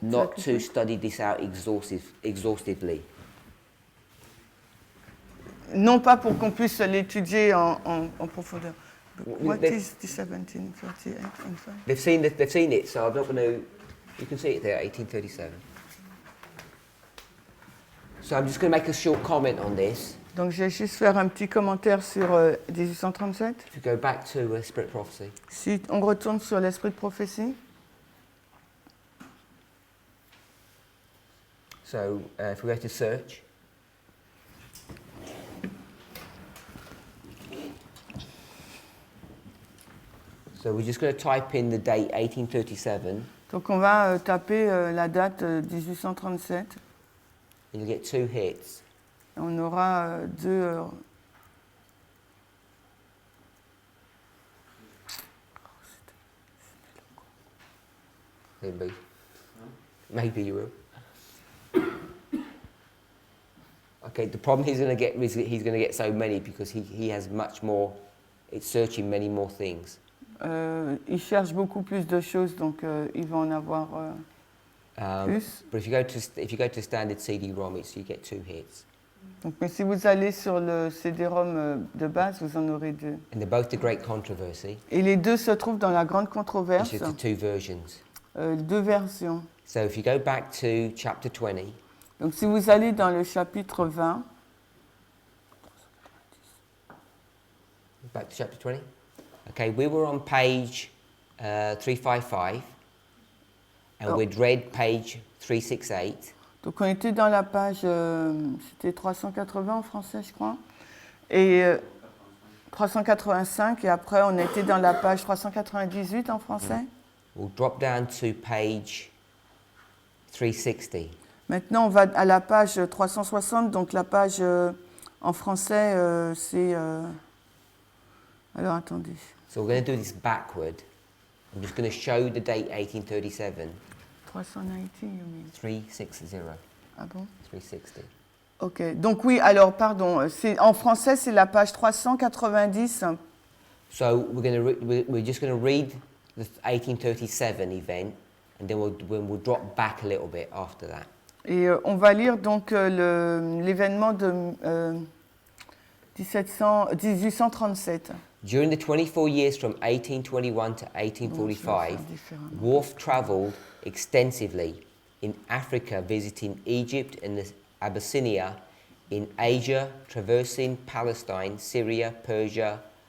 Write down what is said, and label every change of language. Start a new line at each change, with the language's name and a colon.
English: not to study this out exhaustively.
French: Non pas pour qu'on puisse l'étudier en profondeur.
English: What they- is 1738 and 5? They've seen it, so I'm not going to. You can see it there, 1837. So I'm just going to make a short comment on this.
French: Donc je vais juste faire un petit commentaire sur 1837.
English: If you go back to Spirit Prophecy,
French: Si on retourne sur l'esprit de prophétie.
English: so if we go to search, so we're just going to type in the date 1837,
French: Donc on va taper la date 1837.
English: and you'll get two hits.
French: On aura deux.
English: Maybe you will. Okay, the problem he's going to get is that he's going to get so many because he has much more. It's searching many more things.
French: Il cherche beaucoup plus de choses, donc il va en avoir plus.
English: But if you go to standard CD-ROM, you get two hits.
French: Donc, mais si vous allez sur le CD-ROM de base, vous en aurez deux.
English: And they're both the great controversy.
French: Et les deux se trouvent dans la grande controverse.
English: It's just the two versions.
French: Deux versions.
English: So if you go back to chapter 20, Donc si vous allez dans le chapitre 20, back to chapter 20. Okay, we were on page 355, and Oh. we'd read page 368.
French: donc on était dans la page, c'était 380 en français je crois, et 385, et après on était dans la page 398 en français.
English: We'll drop down to page 360.
French: Maintenant on va à la page 360, donc la page en français c'est... alors attendez.
English: So we're going to do this backward. I'm just going to show the date 1837, 390, you mean? 360,
French: Ah bon?
English: 360.
French: Ok, donc oui, alors pardon, en français c'est la page 390.
English: So we're just going to read the 1837 event, and then we'll drop back a little bit after that.
French: Et on va lire donc l'événement de 1837.
English: During the 24 years from 1821 to 1845, Wolfe travelled extensively in Africa, visiting Egypt and Abyssinia, in Asia, traversing Palestine, Syria, Persia,